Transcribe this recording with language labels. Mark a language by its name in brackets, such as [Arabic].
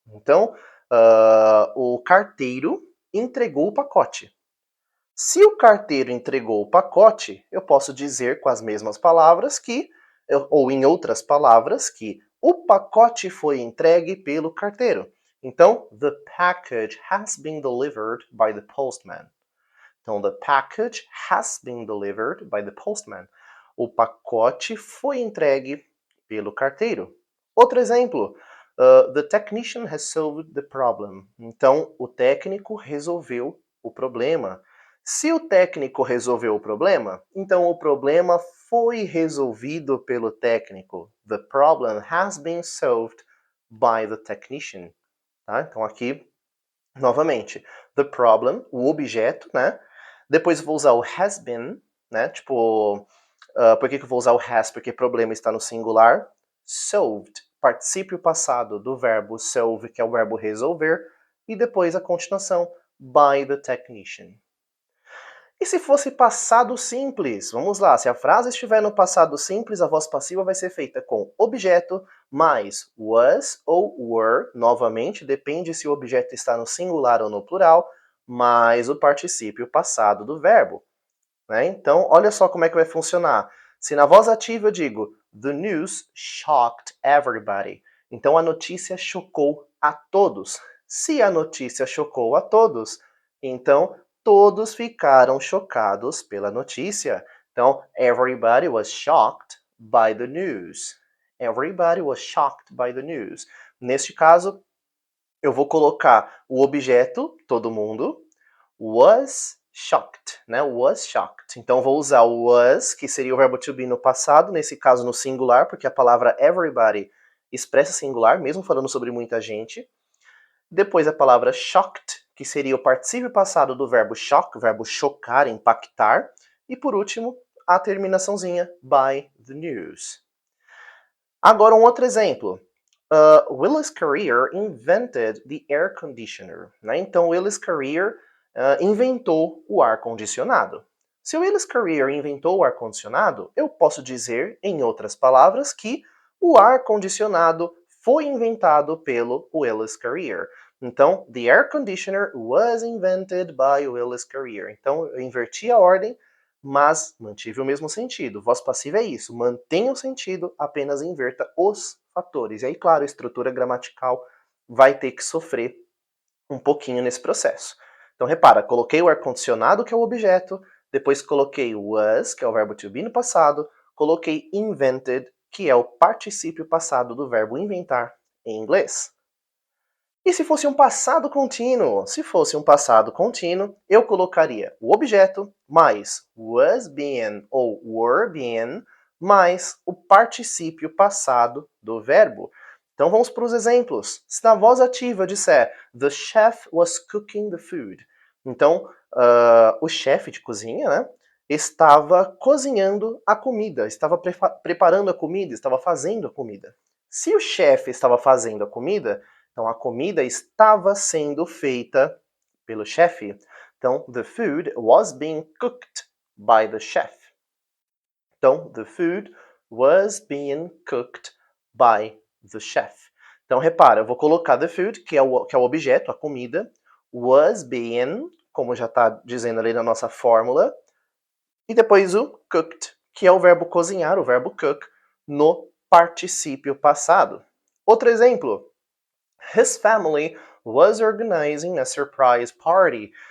[Portuguese] Então, o carteiro entregou o pacote. Se o carteiro entregou o pacote, eu posso dizer com as mesmas palavras que, ou em outras palavras, que o pacote foi entregue pelo carteiro. Então, [English] the package has been delivered by the postman. [Portuguese] Então, [English] the package has been delivered by the postman. [Portuguese] O pacote foi entregue pelo carteiro. Outro exemplo. [English] The technician has solved the problem. [Portuguese] Então, o técnico resolveu o problema. Se o técnico resolveu o problema, então o problema foi resolvido pelo técnico. [English] The problem has been solved by the technician. [Portuguese] Tá? Então aqui, novamente, the problem, o objeto, né? Depois eu vou usar o has been, né? Tipo, por que eu vou usar o has? Porque problema está no singular. Solved, particípio passado do verbo solve, que é o verbo resolver. E depois a continuação, [English] by the technician. [Portuguese] E se fosse passado simples? Vamos lá, se a frase estiver no passado simples, a voz passiva vai ser feita com objeto mais was ou were, novamente, depende se o objeto está no singular ou no plural, mais o particípio passado do verbo. Né? Então, olha só como é que vai funcionar. Se na voz ativa eu digo [English] the news shocked everybody, [Portuguese] então a notícia chocou a todos. Se a notícia chocou a todos, então todos ficaram chocados pela notícia. Então, [English] everybody was shocked by the news. Everybody was shocked by the news. [Portuguese] Neste caso, eu vou colocar o objeto, todo mundo, was shocked, né? Was shocked. Então vou usar o was, que seria o verbo to be no passado, nesse caso no singular, porque a palavra everybody expressa singular, mesmo falando sobre muita gente. Depois a palavra shocked, que seria o particípio passado do verbo shock, o verbo chocar, impactar. E por último, a terminaçãozinha [English] by the news. [Portuguese] Agora um outro exemplo. Willis Carrier [English] invented the air conditioner. [Portuguese] Né? Então Willis Carrier inventou o ar-condicionado. Se o Willis Carrier inventou o ar-condicionado, eu posso dizer, em outras palavras, que o ar-condicionado foi inventado pelo Willis Carrier. Então, [English] the air conditioner was invented by Willis Carrier. [Portuguese] Então, eu inverti a ordem, mas mantive o mesmo sentido. Voz passiva é isso, mantenha o sentido, apenas inverta os fatores. E aí, claro, a estrutura gramatical vai ter que sofrer um pouquinho nesse processo. Então, repara, coloquei o ar-condicionado, que é o objeto, depois coloquei was, que é o verbo to be no passado, coloquei invented, que é o particípio passado do verbo inventar em inglês. E se fosse um passado contínuo? Se fosse um passado contínuo, eu colocaria o objeto mais was being ou were being mais o particípio passado do verbo. Então vamos para os exemplos. Se na voz ativa eu disser [English] the chef was cooking the food, [Portuguese] então o chefe de cozinha, né, estava cozinhando a comida, estava preparando a comida, estava fazendo a comida. Se o chefe estava fazendo a comida, então a comida estava sendo feita pelo chefe. Então, [English] the food was being cooked by the chef. [Portuguese] Então, [English] the food was being cooked by the chef. [Portuguese] Então, repara, eu vou colocar the food, que é o objeto, a comida, was being, como já está dizendo ali na nossa fórmula, e depois o cooked, que é o verbo cozinhar, o verbo cook, no particípio passado. Outro exemplo. [English] His family was organizing a surprise party.